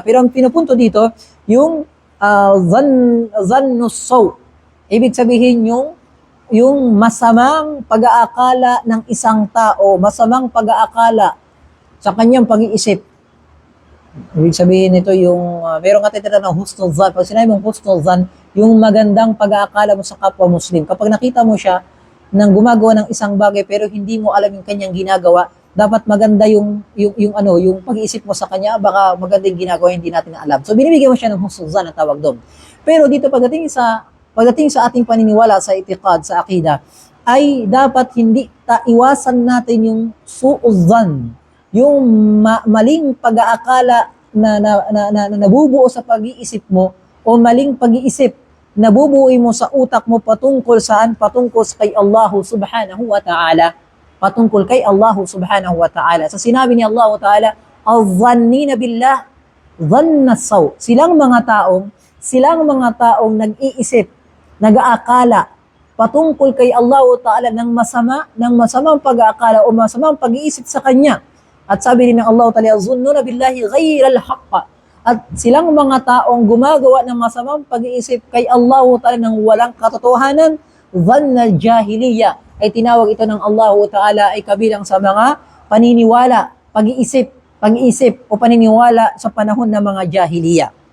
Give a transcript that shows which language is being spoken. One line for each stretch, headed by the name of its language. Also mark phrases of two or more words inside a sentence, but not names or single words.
Filipino: Pero ang pinupunto dito, yung
Arabic: ظن السوء.
Filipino: Ibig sabihin yung masamang pag-aakala ng isang tao, masamang pag-aakala sa kanyang pag-iisip. Ibig sabihin nito yung merong katitira ng
Arabic: حسن الظن.
Filipino: Pag sinabi mong
Arabic: حسن الظن,
Filipino: yung magandang pag-aakala mo sa kapwa Muslim. Kapag nakita mo siya nang gumagawa ng isang bagay pero hindi mo alam yung kanyang ginagawa, dapat maganda yung pag-iisip mo sa kanya, baka maganda yung ginagawa hindi natin alam. So binibigyan mo siya ng
Arabic: حسن الظن
Filipino: ang tawag doon. Pero dito pagdating sa ating paniniwala sa itiqad, sa akida, ay dapat hindi iwasan natin yung
Arabic: سوء الظن.
Filipino: yung maling pag-aakala na nabubuo sa pag-iisip mo o maling pag-iisip nabubuoy mo sa utak mo patungkol saan? Patungkol kay Allah
Arabic: سبحانه وتعالى.
Filipino: Patungkol kay Allah
Arabic: سبحانه وتعالى.
Filipino: Sa sinabi ni Allah ta'ala,
Arabic: الظانين بالله ظن السوء.
Filipino: Silang mga taong nag-iisip, nag-aakala patungkol kay Allah ta'ala ng masamang pag-aakala o masamang pag-iisip sa Kanya. At sabi rin ng Allah ta'ala,
Arabic: يظنون بالله غير الحق.
Filipino: At silang mga taong gumagawa ng masamang pag-iisip kay Allah ta'ala ng walang katotohanan,
Arabic: ظن الجاهلية,
Filipino: ay tinawag ito ng Allah ta'ala ay kabilang sa mga paniniwala, pag-iisip o paniniwala sa panahon ng mga jahiliya.